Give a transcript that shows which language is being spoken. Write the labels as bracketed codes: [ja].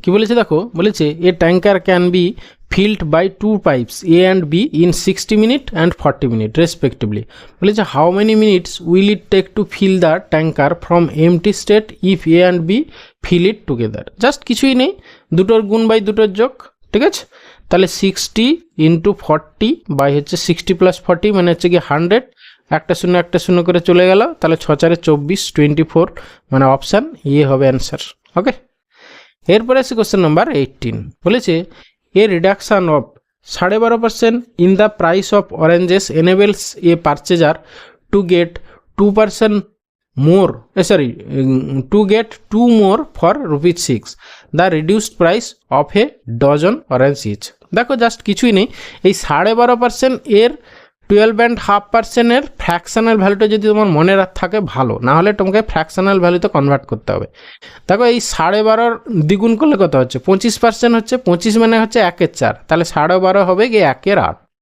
[bn] কি বলেছে দেখো, বলেছে [en] A tanker can be filled by 2 pipes A and B in 60 minutes and 40 minutes respectively. [bn] বলেছে [en] how many minutes will it take to fill the tanker from empty state if A and B fill it together? [bn] Just কিছুই নেই, দুটোর গুণ by দুটোর যোগ, ঠিক আছে। তাহলে 60 × 40 বাই হচ্ছে 60 + 40 মানে হচ্ছে কি 100, একটা শূন্য করে চলে গেল, তাহলে 6 × 4 = 24, 24, মানে অপশান ইয়ে হবে অ্যান্সার। ওকে, এরপরে আছে কোশ্চেন নাম্বার 18। বলেছে [en] a reduction of 12.5% in the price of oranges enables a purchaser to get 2% more, to get 2 more for ₹6, the reduced price of a dozen orange each. [bn] দেখো জাস্ট কিছুই নেই, এই 12.5% এর 12.5%-এর ফ্র্যাকশনাল ভ্যালুটা যদি তোমার মনে থাকে ভালো, না হলে তোমাকে ফ্র্যাকশনাল ভ্যালুতে কনভার্ট করতে হবে। দেখো এই 12.5 দ্বিগুণ করলে কত হচ্ছে, 25% হচ্ছে, 25 মানে হচ্ছে 1/4, তাহলে 12.5 হবে গিয়ে 1/8।